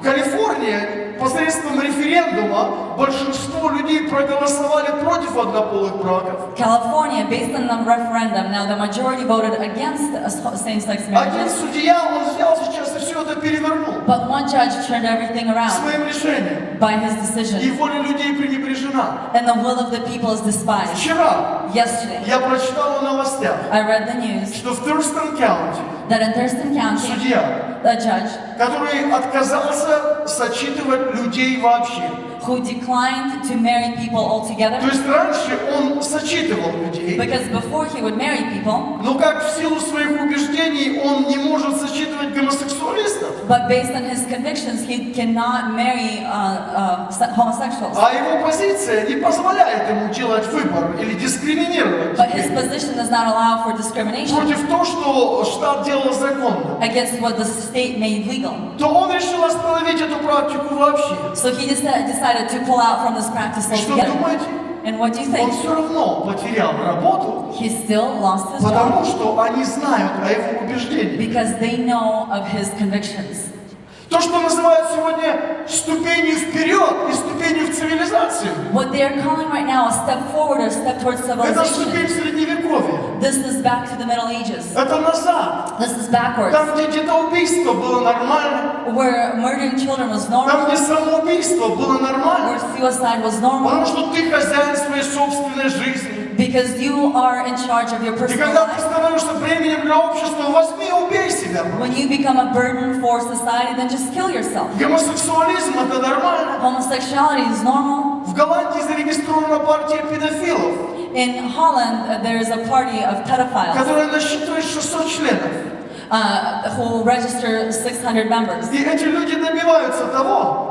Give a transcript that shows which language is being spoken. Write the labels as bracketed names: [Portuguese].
[Russian] В Калифорнии посредством референдума большинство людей проголосовали против однополых браков. [English] California, based on the referendum, now the majority voted against same-sex [Russian] Один [English] marriages, [Russian] судья, он взял сейчас и все это перевернул [English] but one judge turned everything around [Russian] своим решением. [English] by his [Russian] И [English] decision, [Russian] воля людей пренебрежена. [English] and the will of the people is despised. [Russian] Вчера [English] Yesterday, [Russian] я прочитал в новостях, [English] I read the news [Russian] что в Thurston County [English] that in Thurston County, [Russian] судья, [English] a judge [Russian] который отказался сочетывать людей вообще. [English] who declined to marry people altogether, [Russian] То есть раньше он сочетывал людей, [English] because before he would marry people, [Russian] но как в силу своих убеждений он не может сочетывать гомосексуалистов, [English] but based on his convictions, he cannot marry homosexuals. [Russian] а его позиция не позволяет ему делать выбор или дискриминировать [English] But his [Russian] теперь [English] position does not allow for discrimination [Russian] против того, что штат делал законно, [English] against what the state made legal. [Russian] то он решил остановить эту практику вообще. [English] So he decided to pull out from this practice [Russian] И что [English] altogether. [Russian] думаете? [English] And what do you [Russian] Он [English] think? [Russian] все равно потерял работу, [English] He still lost his [Russian] потому [English] job [Russian] что они знают о его убеждениях. [English] because they know of his convictions. [Russian] То, что называют сегодня ступенью вперед и ступенью в цивилизацию, [English] What they are calling right now a step forward or step towards [Russian] это ступень [English] civilization. [Russian] Средневековья. [English] This is back to the Middle Ages. [Russian] Это назад. [English] This is backwards. [Russian] Там, где детоубийство было нормально, [English] Where murdering children was [Russian] там, [English] normal, [Russian] где самоубийство было [English] where [Russian] нормально, [English] suicide was [Russian] потому [English] normal, [Russian] что ты хозяин своей собственной жизни. [English] because you are in charge of your [Russian] И [English] personal [Russian] когда ты [English] life. [Russian] становишься бременем для общества, возьми и убей себя. [English] When you become a burden for society, then just kill yourself. [Russian] Гомосексуализм это нормально. [English] Homosexuality is normal. [Russian] В Голландии зарегистрирована партия педофилов, [English] In Holland, there is a party of pedophiles [Russian] которая насчитывает 600 членов. [English] who register 600 members. [Russian] И эти люди добиваются того,